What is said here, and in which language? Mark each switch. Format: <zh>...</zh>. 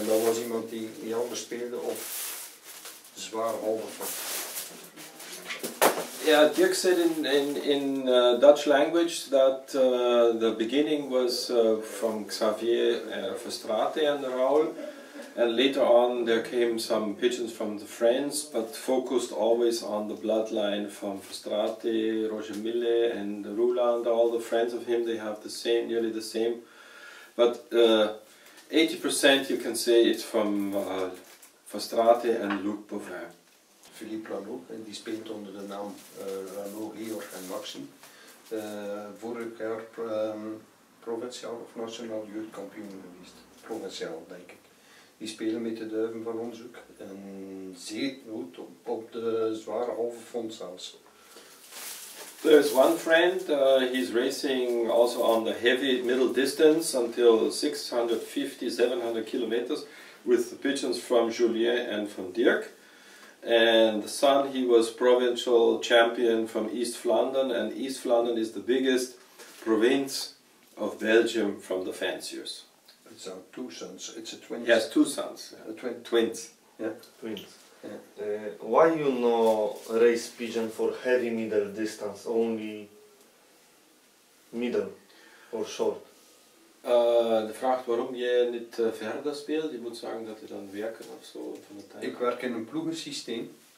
<nl>En dat was iemand die anders speelde of zwaar halve van.</nl> <en>Yeah, Dirk said in Dutch language that the beginning was from Xavier Verstraeten and Raoul, and later on there came some pigeons from the French, but focused always on the bloodline from Verstraeten, Roger Mille and Roeland. All the friends of him, they have the same, nearly the same, but 80% you can say it's from Verstraeten and Luc Bovijn.</en> <nl>Philippe Lano, die speelt onder de naam Lano, Georg en Maxim. Vorig jaar provinciaal of nationaal jeugdkampioen geweest. Provinciaal denk ik. Die spelen met de duiven van ons ook. En zeer goed op de zware halve fond zelfs.</nl> <en>There's one friend, he's racing also on the heavy middle distance until 650, 700 kilometers with the pigeons from Julien and from Dirk. And the son, he was provincial champion from East Flanders, and East Flanders is the biggest province of Belgium from the fanciers. It's two sons, it's a twin. He has two sons. Yeah. Twins. Yeah. Twins. Yeah. Why you no race pigeon for heavy middle distance, only middle or short?</en> <nl>De vraag waarom jij niet verder speelt, je moet zeggen dat je dan werken of zo van de tijd. Ik werk in een ploegensysteem.</nl>